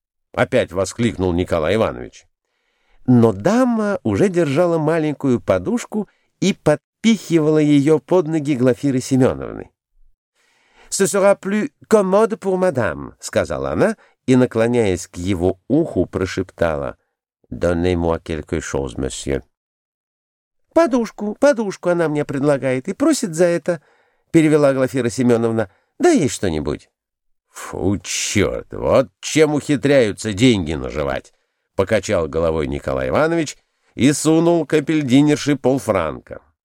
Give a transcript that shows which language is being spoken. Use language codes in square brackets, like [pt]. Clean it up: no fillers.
[ru] — опять воскликнул Николай Иванович. Но дама уже держала маленькую подушку и под подпихивала ее под ноги Глафиры Семеновны. [fr] «Ce sera plus commode pour madame», [ru] — сказала она и, наклоняясь к его уху, прошептала. [fr] «Donnez-moi quelque chose, monsieur». [ru] «Подушку, подушку она мне предлагает и просит за это», — перевела Глафира Семеновна. «Дай ей что-нибудь». «Фу, черт, вот чем ухитряются деньги наживать», — покачал головой Николай Иванович и сунул капельдинерши полфранка.